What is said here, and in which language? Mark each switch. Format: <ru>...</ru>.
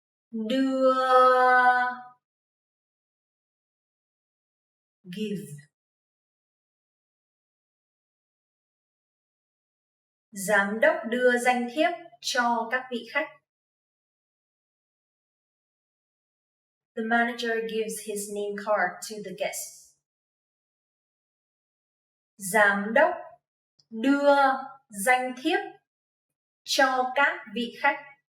<vi>Đưa.</vi> <en>Give.</en> <vi>Giám đốc đưa danh thiếp cho các vị khách.</vi> <en>The manager gives his name card to the guests.</en> <vi>Giám đốc đưa danh thiếp cho các vị khách.</vi>